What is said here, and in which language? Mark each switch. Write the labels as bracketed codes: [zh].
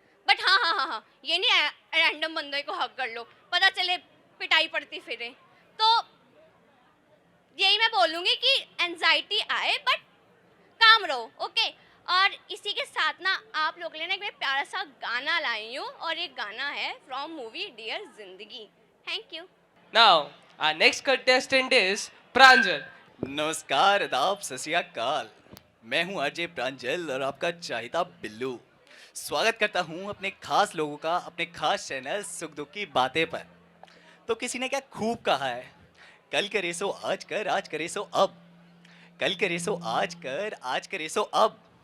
[hi] But हाँ हाँ हाँ हाँ, ये नहीं रैंडम बंदे को हग कर लो, पता चले पिटाई पड़ती फिरे। तो यही मैं बोलूँगी कि एंजाइटी आए बट काम रहो, ओके। और इसी के साथ ना आप लोग लेना एक प्यारा सा गाना लाई हूँ, और ये गाना है फ्रॉम मूवी डियर जिंदगी। [en] Thank you. Now, our next contestant is Pranjal. [hi] नमस्कार, आदाब, सत श्री अकाल। मैं हूं आरजे प्रांजल और आपका चाहता बिल्लू। स्वागत करता हूं अपने खास लोगों का अपने खास चैनल सुख दुख की बातें पर। तो किसी ने क्या खूब कहा है, कल करे सो आज कर, आज करे सो अब, कल करे सो आज कर, आज करे सो अब।